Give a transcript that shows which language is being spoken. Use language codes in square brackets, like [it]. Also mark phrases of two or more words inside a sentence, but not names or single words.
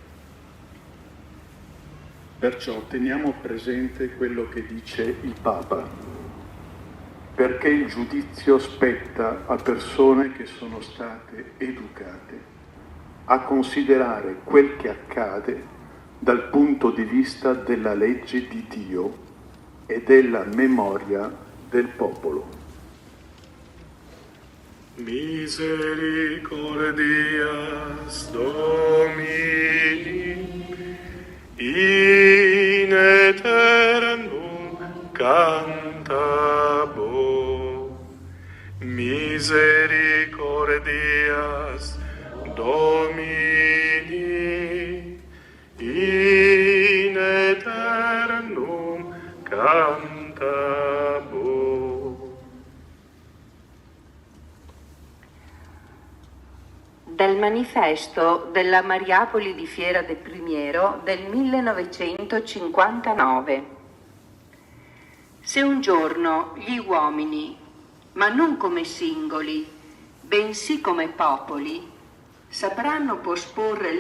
[it] Perciò teniamo presente quello che dice il Papa, perché il giudizio spetta a persone che sono state educate a considerare quel che accade dal punto di vista della legge di Dio e della memoria del popolo. [la] Misericordias Domini in aeternum cantabo. Misericordias Domini in aeternum cantabo. [it] Dal manifesto della Mariapoli di Fiera del Primiero del 1959. Se un giorno gli uomini, ma non come singoli, bensì come popoli, sapranno posporre